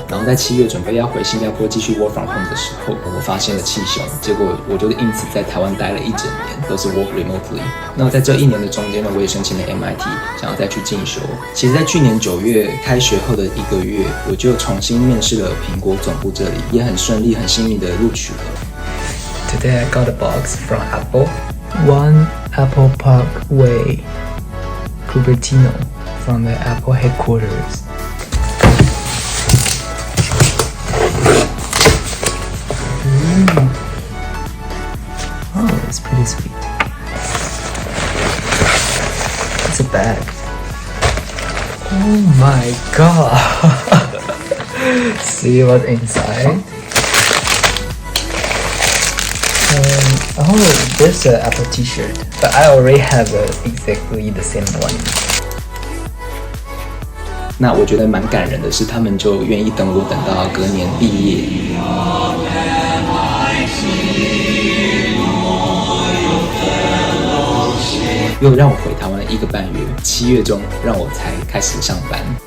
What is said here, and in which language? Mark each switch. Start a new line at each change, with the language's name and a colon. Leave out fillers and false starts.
Chinese: 然后在7月准备要回新加坡继续 work from home 的时候，我发现了气胸，结果我就因此在台湾待了1整年，都是 work remotely。那在这1年的中间呢，我也申请了 MIT， 想要再去进修。其实，在去年9月开学后的1个月，我就重新面试了苹果总部这里，也很顺利、很幸运的录取了。
English: Today I got a box from Apple. 1 Apple Park Way, Cupertino, from the Apple headquarters. Oh, it's pretty sweet. It's a bag. Oh my god! See what's inside? Oh, there's an Apple t-shirt, but I already have exactly the same one.
Chinese: 那我觉得蛮感人的是，他们就愿意等我等到隔年毕业。又让我回台湾1个半月，7月中让我才开始上班。